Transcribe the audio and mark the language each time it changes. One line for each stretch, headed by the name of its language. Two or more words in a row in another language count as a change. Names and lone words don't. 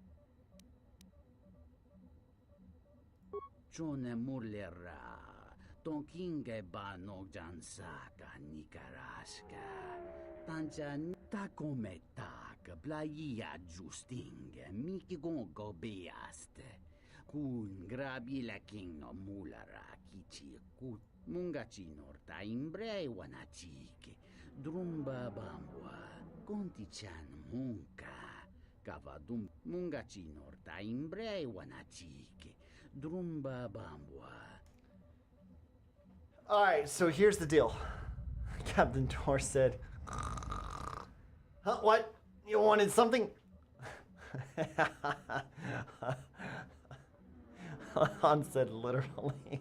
English: Chone mulera. Tonkinge bano jansaka nikaraska. Tanjan takometak playa justinge miki gongo beaste. Kun grabi la kingno mulara kichi kut mungachinorta imbre wanachike. Drumba bambwa. Kontichan munka. Kavadum mungachinorta imbre wanachike. Drumba bambwa. Alright, so here's the deal. Captain Tor said, huh, what? You wanted something? Han said literally.